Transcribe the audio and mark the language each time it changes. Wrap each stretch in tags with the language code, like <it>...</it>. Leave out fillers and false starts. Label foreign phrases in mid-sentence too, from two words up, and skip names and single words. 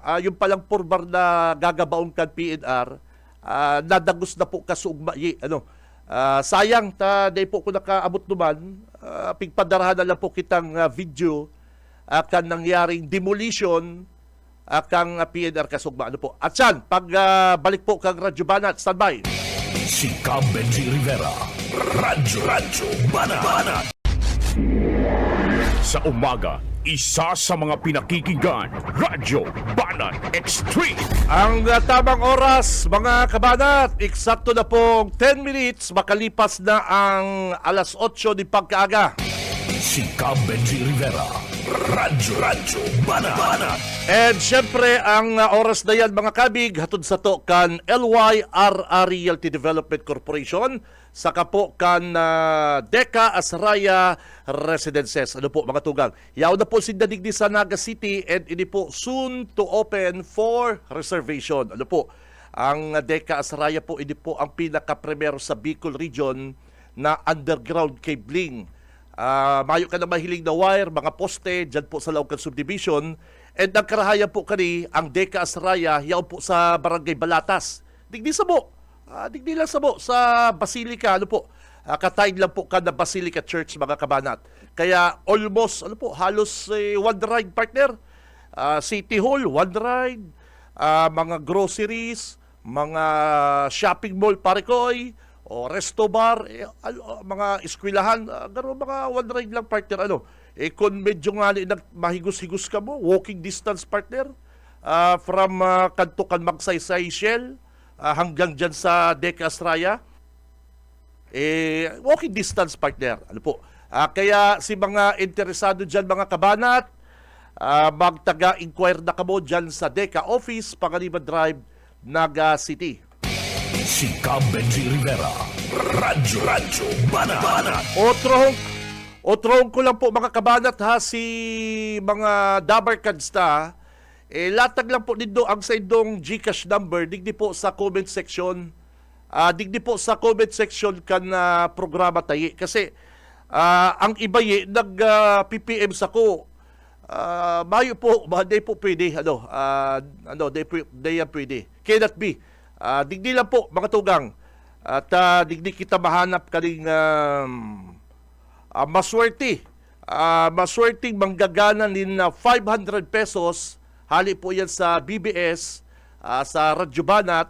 <bik>Yung palang purbar na gagabaon kan PNR, nadagos na po kasugma. Sayang, dahil po ko nakaabot naman, pigpadarahan na lang po kitang video akan nangyaring demolition kang PNR kasugma. At yan, balik po kang Radyo Banat, standby. Si Benji Rivera, Radyo Banat.</bik> <tl>Sa umaga, isa sa mga pinakikinggan, Radyo Banat Extreme. Ang tamang oras, mga kabanat, eksakto na pong 10 minutes, makalipas na ang alas 8 ni pagkaaga.</tl> <bik>Si Benji Rivera, Radyo Banat. And syempre, ang oras na yan mga kabig, hatod sa to kan LYRR Realty Development Corporation, saka po kan Deca Asraya Residences. Ano po mga tugang? Yaw na po sindadigdi sa Naga City and ini po</bik> <en>soon to open for reservation.</en> <bik>Ano po? Ang Deca Asraya po, ini po ang pinaka-primero sa Bicol Region na</bik> <en>underground cabling.</en> <bik>Mayo ka na mahilig na wire, mga poste, dyan po sa Laucan Subdivision. And ang karahayan po kani, ang Deca Asraya, yaw po sa Barangay Balatas. Digdi sa mo. Digdi lang sa mo, sa Basilica, ano po. Katayin lang po ka na Basilica Church, mga kabanat. Kaya almost, halos</bik> <en>one ride</en> <bik>partner. City Hall,</bik> <en>one ride.</en> <bik>Mga groceries, mga shopping mall, Parikoy, o resto bar, mga eskwelahan, gano'n mga</bik> <en>one ride</en> <bik>lang partner. Kung medyo nga mahigos-higos ka mo,</bik> <en>walking distance</en> <bik>partner, from Kantukan Magsaysay Shell, hanggang dyan sa Deca Asraya,</bik> <en>walking distance</en> <bik>partner. Kaya si mga interesado dyan mga kabanat, magtaga-inquire na kamo dyan sa Deca Office, Panganiban Drive, Naga City. Si Benji Rivera. Radyo Banat. Otrong ko lang po mga kabanat ha, si mga Dabarkads ta, latag lang po dito ang sa indong GCash number, digdi po sa</bik> <en>comment section.</en> <bik>Digdi po sa</bik> <en>comment section</en> <bik>kan programa tayo. Kasi ang iba nag-PPM sa ko, mayo po, day po pwede, day pwede.</bik> <en>Cannot be.</en> <bik>Digdi lang po, mga tugang. At digdi kita mahanap kaling maswerte.</bik> <tl>Maswerteng manggagana na 500 pesos.</tl> <bik>Hali po yan sa BBS, sa Radyo Banat.</bik>